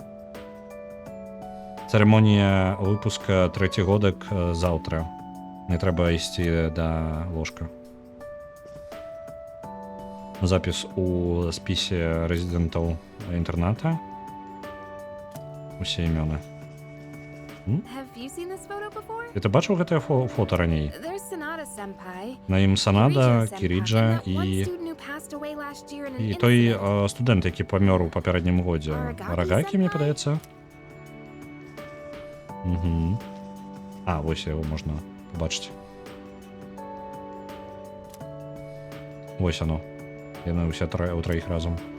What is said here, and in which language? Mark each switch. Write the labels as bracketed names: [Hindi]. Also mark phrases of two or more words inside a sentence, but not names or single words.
[Belarusian] Цырымонія выпуска 3 годак заўтра. Мне трэба ісці да ложка. Запіс у спісе рэзідэнтаў інтэрната. Усе імёны. [English] Have you seen this photo before? [Belarusian] Ты бачыў гэтае фота раней? [English] There's Sanada-senpai, [Belarusian] На ім Санада, [English] Kirija-senpai, [Belarusian] Кіріджа [English] and that one [Belarusian] і [English] student who passed away last year in an [Belarusian] і той [English] incident. [Belarusian] студэнт, які памёр у папярэднім годзе. Арагакі, мне падаецца. Вось яго можна побачыць. Вось оно. Яны ўсе ў траіх разам.